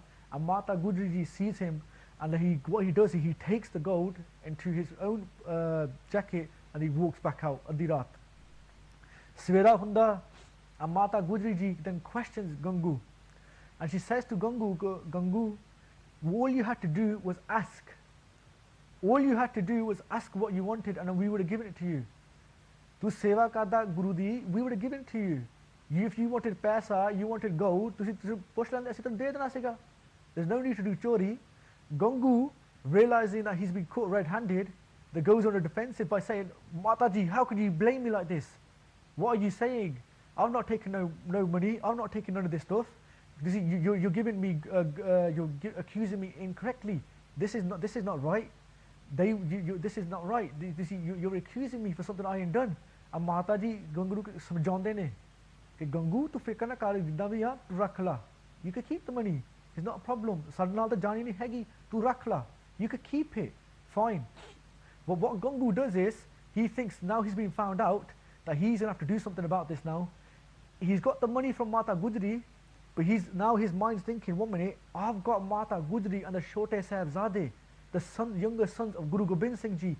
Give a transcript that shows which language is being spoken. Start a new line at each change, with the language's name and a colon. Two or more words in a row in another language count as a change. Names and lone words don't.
English: And Mata Gujri Ji sees him, and what he does is he takes the gold into his own jacket, and he walks back out. Adirat.
Punjabi: ਸਵੇਰਾ ਹੁੰਦਾ,
English: and Mata Gujri Ji then questions Gangu. And she says to Gangu, all you had to do was ask. All you had to do was ask what you wanted, and we would have given it to you.
Punjabi: ਤੂੰ ਸੇਵਾ ਕਰਦਾ ਗੁਰੂ ਦੀ,
English: we would have given it to you. If you wanted paisa, you wanted gold, there's no need to do chori. Gangu, realizing that he's been caught red-handed, that goes on the defensive by saying, Mataji, how could you blame me like this? What are you saying? I'm not taking no money. I'm not taking none of this stuff. You're giving me, accusing me incorrectly. This is not right. This is not right. You're accusing me for something I ain't done.
Punjabi: And Mataji Gangu ਨੂੰ ਸਮਝਾਉਂਦੇ ਨੇ ਕਿ ਗੰਗੂ ਤੂੰ ਫਿਕਰ ਨਾ ਕਰ ਜਿੱਦਾਂ ਵੀ ਆ ਤੂੰ ਰੱਖ ਲਾ.
English: You can keep the money. It's not a problem.
Punjabi: ਸਾਡੇ ਨਾਲ ਤਾਂ ਜਾਣੀ ਨਹੀਂ ਹੈਗੀ ਤੂੰ ਰੱਖ ਲਾ.
English: You can keep it. Fine. But what Gangu does is he thinks now he's been found out that he's gonna have to do something about this now. He's got the money from Mata Gujri, but now his mind's thinking, 1 minute, I've got Mata Gujri and the Chote Sahibzade, the younger sons of Guru Gobind Singh Ji.